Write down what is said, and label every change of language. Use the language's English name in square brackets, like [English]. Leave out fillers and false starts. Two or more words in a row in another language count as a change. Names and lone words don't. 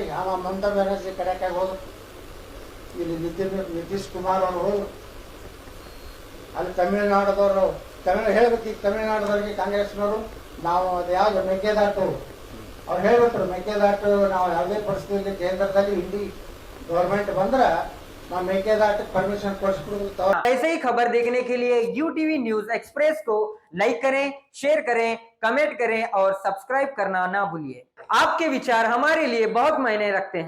[Kannada] ಮಮತಾ ಬ್ಯಾನರ್ಜಿ ಕಡೆಕಾಗಿ ಹೋದ್ರು, ಇಲ್ಲಿ ನಿತೀಶ್ ಕುಮಾರ್ ಅವರು ಹೋದ್ರು, ಅಲ್ಲಿ ತಮಿಳುನಾಡದವರು ಹೇಳ್ಬೇಕು. ಈಗ ತಮಿಳುನಾಡದವ್ರಿಗೆ ಕಾಂಗ್ರೆಸ್ನವರು ನಾವು ಅದು ಯಾವ್ದು ಮೇಕೆದಾಟು ಅವ್ರು ಹೇಳ್ಬಿಟ್ರು, ಮೇಕೆದಾಟು ನಾವು ಯಾವುದೇ ಪರಿಸ್ಥಿತಿಯಲ್ಲಿ ಕೇಂದ್ರದಲ್ಲಿ ಹಿಂದಿ ಗೌರ್ಮೆಂಟ್ ಬಂದ್ರೆ ನಾವು ಮೇಕೆದಾಟಕ್ಕೆ ಪರ್ಮಿಷನ್ ಕೊಡಿಸ್ಬಿಡುದು. [Hindi] ऐसे ही खबर देखने के लिए UTV न्यूज एक्सप्रेस को लाइक करें, शेयर करें, कमेंट करें और सब्सक्राइब करना ना भूलिए। आपके विचार हमारे लिए बहुत मायने रखते हैं।